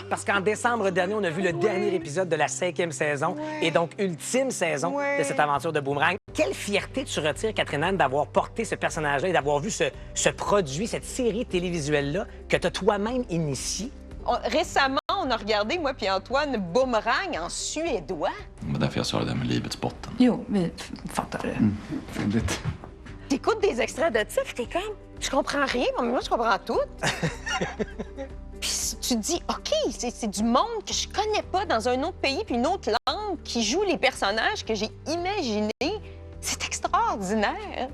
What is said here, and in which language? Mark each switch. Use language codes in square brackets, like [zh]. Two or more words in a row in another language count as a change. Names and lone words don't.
[fr] Parce qu'en décembre dernier, on a vu le dernier épisode de la 5e saison et donc ultime saison de cette aventure de Boomerang. Quelle fierté tu retires, Catherine Anne, d'avoir porté ce personnage-là et d'avoir vu ce produit, cette série télévisuelle-là que tu as toi-même initiée? Récemment, on a regardé, moi puis Antoine, Boomerang en suédois. [sv] Men därför jag sa det där med livets botten. Jo, vi fattar det. Fyndigt. [fr] T'écoutes des extraits de ça, puis t'es comme, je comprends rien, mais moi, je comprends tout. Puis tu te dis, OK, c'est du monde que je connais pas dans un autre pays, puis une autre langue, qui joue les personnages que j'ai imaginés. C'est extraordinaire.